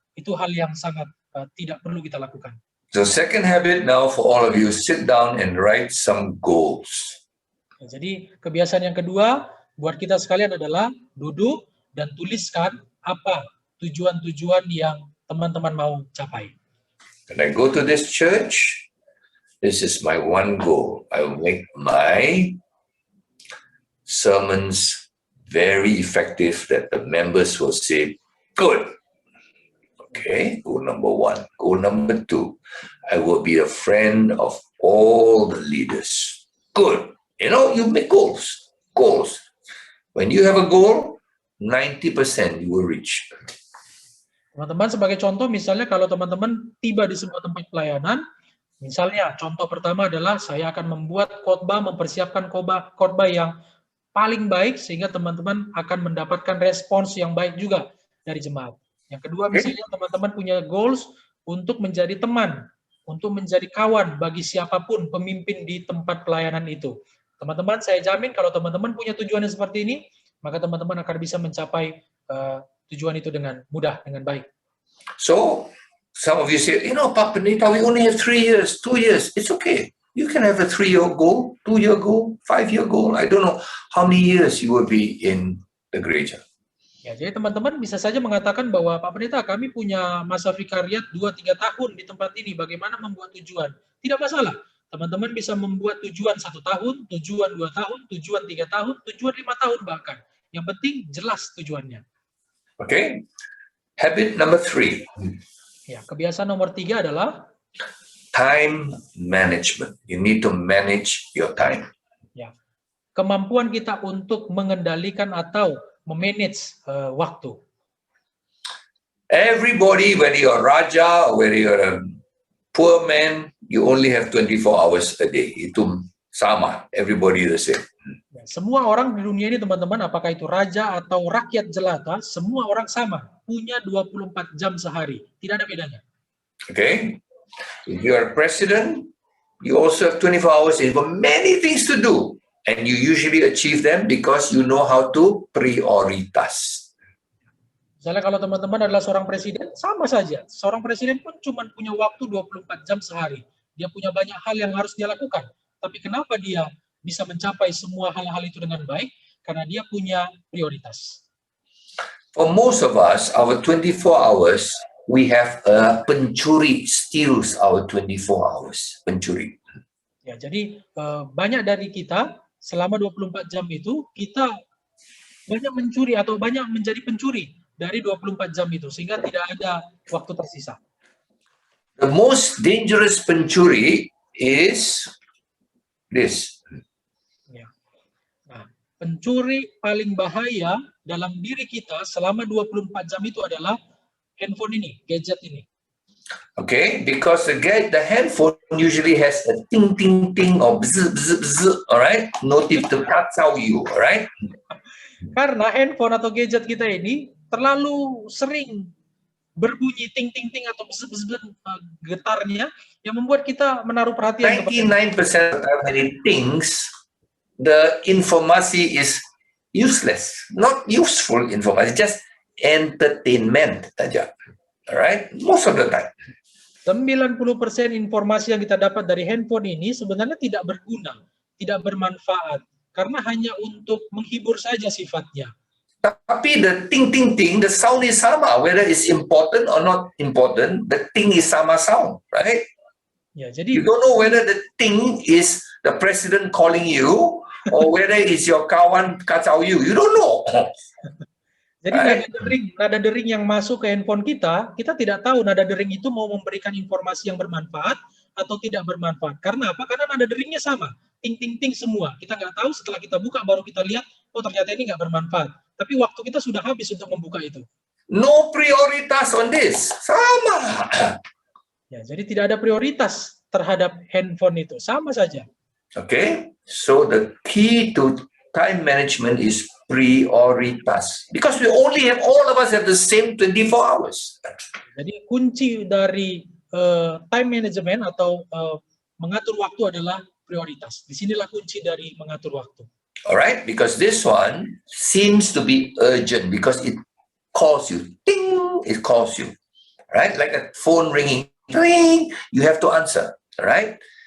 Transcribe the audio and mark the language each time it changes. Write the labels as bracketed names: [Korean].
[Indonesian] Itu hal yang sangat tidak perlu kita lakukan. [English] So second habit now for all of you, sit down and write some goals. [Indonesian] Ya, jadi kebiasaan yang kedua buat kita sekalian adalah duduk dan tuliskan apa tujuan-tujuan yang teman-teman mau capai. [English] When I go to this church, this is my one goal. I will make my sermons very effective that the members will say, good. Okay, goal number 1. Goal number 2, I will be a friend of all the leaders. Good. You know, you make goals. When you have a goal, 90% you will reach. [Indonesian] Teman-teman, sebagai contoh, misalnya kalau teman-teman tiba di sebuah tempat pelayanan, misalnya contoh pertama adalah saya akan membuat khotbah, mempersiapkan khotbah yang paling baik sehingga teman-teman akan mendapatkan respons yang baik juga dari jemaat. Yang kedua, misalnya teman-teman punya goals untuk menjadi teman, untuk menjadi kawan bagi siapapun pemimpin di tempat pelayanan itu. Teman-teman, saya jamin kalau teman-teman punya tujuan yang seperti ini, maka teman-teman akan bisa mencapai tujuan itu dengan mudah, dengan baik. [English] So, some of you say, Pak Pendeta, we only have 3 years, 2 years. It's okay. You can have a 3-year goal, 2-year goal, 5-year goal. I don't know how many years you will be in the gereja. [Indonesian] Ya, jadi teman-teman bisa saja mengatakan bahwa Pak Pendeta, kami punya masa vikariat 2-3 tahun di tempat ini, bagaimana membuat tujuan? Tidak masalah. Teman-teman bisa membuat tujuan 1 tahun, tujuan 2 tahun, tujuan 3 tahun, tujuan 5 tahun bahkan. Yang penting jelas tujuannya. [English] Okay? Habit number 3, [Indonesian] Ya, kebiasaan nomor 3 adalah [English] time management. You need to manage your time. [Indonesian] ya, kemampuan kita untuk mengendalikan atau memanage waktu. [English] Everybody, whether you're a raja or whether you're a poor man, you only have 24 hours a day. [Indonesian] Itu sama. [English] Everybody the same. [Indonesian] Ya, semua orang di dunia ini teman-teman, apakah itu raja atau rakyat jelata, semua orang sama, punya 24 jam sehari. Tidak ada bedanya. [English] Okay? If you're a president, you also have 24 hours. You've got many things to do. And you usually achieve them because you know how to prioritas. [Indonesian] Misalnya kalau teman-teman adalah seorang presiden, sama saja. Seorang presiden pun cuma punya waktu 24 jam sehari. Dia punya banyak hal yang harus dia lakukan. Tapi kenapa dia bisa mencapai semua hal-hal itu dengan baik? Karena dia punya prioritas. [English] For most of us, our 24 hours, we have a pencuri steals our 24 hours. [Indonesian] Pencuri. Ya, jadi banyak dari kita selama 24 jam itu kita banyak mencuri atau banyak menjadi pencuri dari 24 jam itu sehingga tidak ada waktu tersisa. [English] The most dangerous pencuri is this. [Indonesian] Ya. Nah, pencuri paling bahaya dalam diri kita selama 24 jam itu adalah handphone ini, gadget ini. [English] Okay, because the handphone usually has a ting ting ting or bzz bzz bzz, all right, notif to kacau you, all right. [Indonesian] Karena handphone atau gadget kita ini terlalu sering berbunyi ting ting ting atau bzz bzz bzz, getarnya yang membuat kita menaruh perhatian. [English] 99% of the time when it thinks, the informasi is useless, not useful informasi, just entertainment saja. Alright, most of the time. [Indonesian] 90% informasi yang kita dapat dari handphone ini sebenarnya tidak berguna, tidak bermanfaat, karena hanya untuk menghibur saja sifatnya. [English] Tapi the ting ting ting, the sound is sama, whether it's important or not important, the ting is sama sound, right? [Indonesian] Ya, jadi [English] You don't know whether the ting is the president calling you or whether it's your [Indonesian] kawan kacau [English] you. You don't know. [Indonesian] Jadi nada dering yang masuk ke handphone kita tidak tahu nada dering itu mau memberikan informasi yang bermanfaat atau tidak bermanfaat. Karena apa? Karena nada deringnya sama, ting ting ting semua. Kita nggak tahu, setelah kita buka baru kita lihat, oh ternyata ini nggak bermanfaat. Tapi waktu kita sudah habis untuk membuka itu. [English] No prioritas on this. Sama. [Indonesian] Ya, jadi tidak ada prioritas terhadap handphone itu, sama saja. [English] Okay, so the key to time management is prioritas, because we only have, all of us have the same 24 hours. [Indonesian] Jadi kunci dari time management atau mengatur waktu adalah prioritas. Disinilah kunci dari mengatur waktu. [English] Alright, because this one seems to be urgent because it calls you, ding, it calls you, right? Like a phone ringing, ring, you have to answer, right?